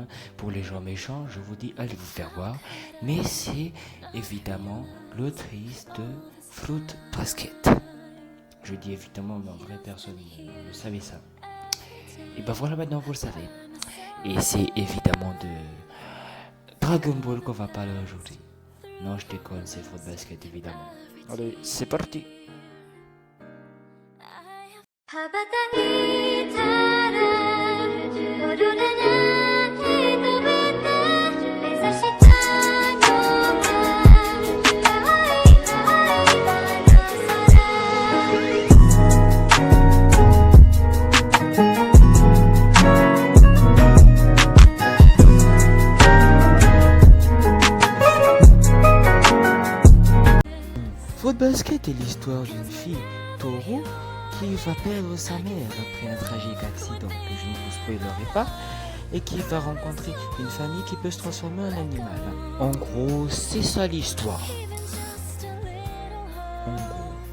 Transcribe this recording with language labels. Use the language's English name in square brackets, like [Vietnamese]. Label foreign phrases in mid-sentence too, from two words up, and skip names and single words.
[French] Pour les gens méchants, je vous dis, allez vous faire voir. Mais c'est évidemment l'autrice de Fruit Basket. Je dis évidemment, mais en vrai, personne ne savait ça. Et ben voilà, maintenant vous le savez. Et c'est évidemment de Dragon Ball qu'on va parler aujourd'hui. Non, je déconne, c'est Fruit Basket évidemment. Allez, c'est parti. [Japanese] 羽ばたいたらオーロラなんて飛べて目指したのは青い青い空 [French] Fruit Basket est l'histoire d'une fille, Toro, qui va perdre sa mère après un tragique accident que je ne vous spoilerai pas et qui va rencontrer une famille qui peut se transformer en animal. En gros, c'est ça l'histoire. En gros.